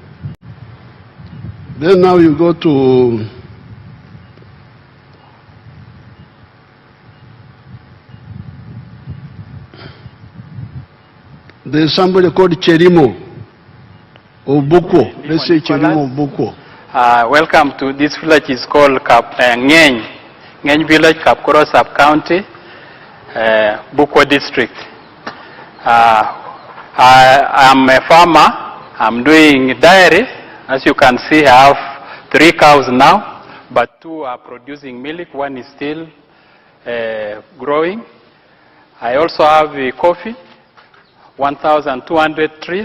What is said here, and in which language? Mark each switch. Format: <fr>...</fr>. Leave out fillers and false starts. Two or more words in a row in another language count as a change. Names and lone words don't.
<en>Then now you go to there's somebody called Cherimo or Buko. Let's say Cherimo Buko. Welcome to this village. Is called Ngeny village, Kapkoro sub-county, Buko district. I'm a farmer. I'm doing dairy. As you can see, I have 3 cows now, but 2 are producing milk. 1 is still growing. I also have coffee, 1,200 trees.</en>